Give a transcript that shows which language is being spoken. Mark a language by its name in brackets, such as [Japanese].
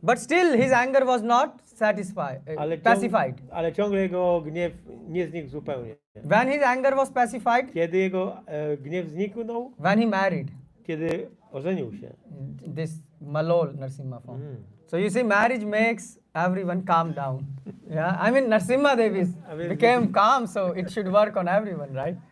[English] but still his anger was not satisfied, pacified. [Polish] Ale ciągle jego gniew nie znikł zupełnie. [English] When his anger was pacified, [Polish] Kiedy jego gniew zniknął? [English] when he married [Polish] Kiedy ożenił się. [English] this Malol Narsimha form. So you see, marriage makes everyone calm down. Yeah, I mean Narsimha Dev became calm, so it should work on everyone, right?